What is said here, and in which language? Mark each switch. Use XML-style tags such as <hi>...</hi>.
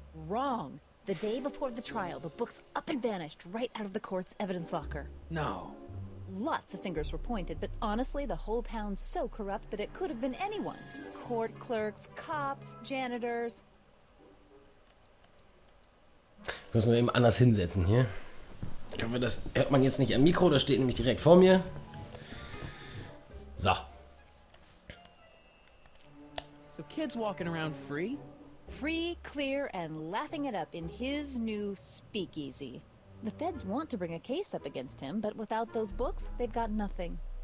<en>Wrong. The day before the trial, the books up and vanished right out of the court's evidence locker. No. Lots of fingers were pointed, but honestly, the whole town's so corrupt that it could have been anyone. Court clerks, cops, janitors.</en> <de>Ich muss mir eben anders hinsetzen hier. Ich hoffe, das hört man jetzt nicht am Mikro, das steht nämlich direkt vor mir. So.</de> <en>So kids walking around free? Free, clear, and laughing it up in his new speakeasy. The feds want to bring a case up against him, but without those books, they've got nothing.</en>